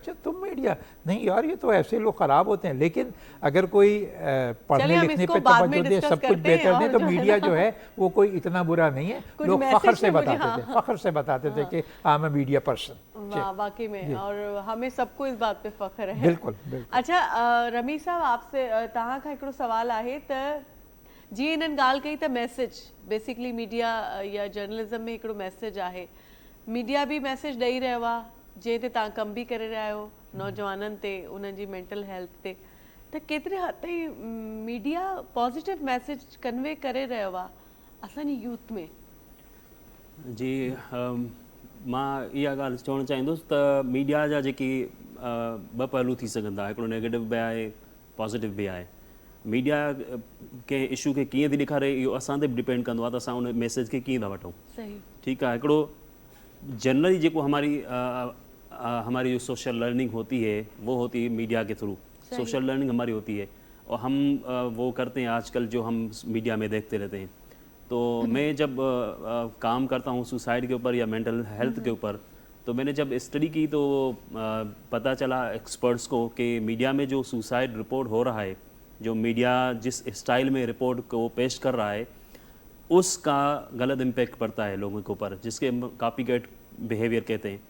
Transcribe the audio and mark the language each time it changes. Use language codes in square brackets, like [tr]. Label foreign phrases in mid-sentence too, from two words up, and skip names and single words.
[ur] اچھا تم میڈیا نہیں یار, یہ تو ایسے لوگ خراب ہوتے ہیں. لیکن اگر کوئی پڑھنے لکھنے پہ توجہ دے, سب کچھ بہتر دے, تو میڈیا جو ہے وہ کوئی اتنا برا نہیں ہے. لوگ فخر سے بتاتے تھے کہ [en] I am a media person. [ur] واقعی میں, اور ہمیں سب کو اس بات پہ فخر ہے. بالکل. اچھا رمی صاحب, آپ سے [sd] तव्हां खां हिकिड़ो सवाल आहे त जीअं इन्हनि ॻाल्हि कई त [en] message basically media [sd] या जर्नलिज़म में हिकिड़ो मैसेज आहे. मीडिया बि मैसेज ॾेई रहियो आहे, जंहिं ते तव्हां कमु बि करे रहिया आहियो, नौजवाननि ते उन्हनि जी [en] mental health [sd] ते, त केतिरे हद ताईं मीडिया [en] positive message convey [sd] करे रहियो आहे असांजी यूथ में? जी, मां इहा ॻाल्हि चवणु चाहींदुसि त मीडिया जा जेकी ॿ पहलू थी सघनि था, हिकिड़ो नेगेटिव बि आहे, पॉज़िटिव बि आहे। मीडिया कंहिं इशू खे कीअं थी ॾेखारे इहो असां ते बि डिपेंड कंदो आहे त असां उन मैसेज खे कीअं था वठूं। सही, ठीकु आहे। हिकिड़ो जनरली जेको [ur] ہماری جو [en] social learning [ur] ہوتی ہے وہ ہوتی ہے میڈیا کے تھرو. [en] social learning [ur] ہماری ہوتی ہے اور ہم وہ کرتے ہیں آجکل جو ہم میڈیا میں دیکھتے رہتے ہیں. تو میں جب کام کرتا ہوں سوسائیڈ کے اوپر یا [en] mental health [ur] کے اوپر، تو میں نے جب اسٹڈی کی تو پتہ چلا ایکسپرٹس کو کہ میڈیا میں جو [en] suicide report [ur] ہو رہا ہے، جو میڈیا جس اسٹائل میں رپورٹ کو پیش کر رہا ہے، اس کا غلط امپیکٹ پڑتا ہے لوگوں کے اوپر، جس کے [en] copycat behaviour [ur] کہتے ہیں.